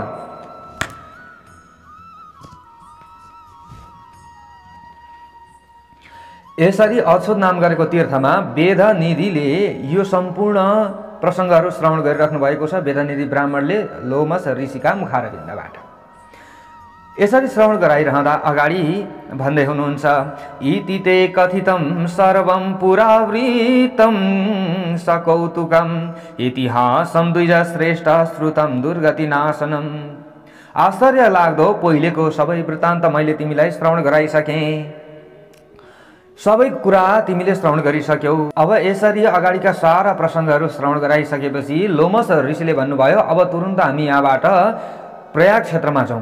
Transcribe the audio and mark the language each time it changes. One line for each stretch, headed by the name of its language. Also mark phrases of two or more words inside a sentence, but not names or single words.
Nepali: यसरी अछोद नाम गरेको तीर्थमा वेदनिधिले यो सम्पूर्ण प्रसङ्गहरू श्रवण गरिराख्नु भएको छ। वेदनिधि ब्राह्मणले लोमस ऋषिका मुखारविन्दबाट यसरी श्रवण गराइरहँदा अगाडि भन्दै हुनुहुन्छ,
Sanskrit: इति ते कथितं सर्वं पुरावृतं सकौतुकं इतिहासं द्विज श्रेष्ठ श्रुतं दुर्गतिनाशनम्।
Nepali: आश्चर्य लाग्दो पहिलेको सबै वृत्तान्त मैले तिमीलाई श्रवण गराइसकेँ, सबै कुरा तिमीले श्रवण गरिसक्यौ। अब यसरी अगाडिका सारा प्रसङ्गहरू श्रवण गराइसकेपछि लोमस ऋषिले भन्नुभयो, अब तुरुन्त हामी यहाँबाट प्रयाग क्षेत्रमा जाउँ।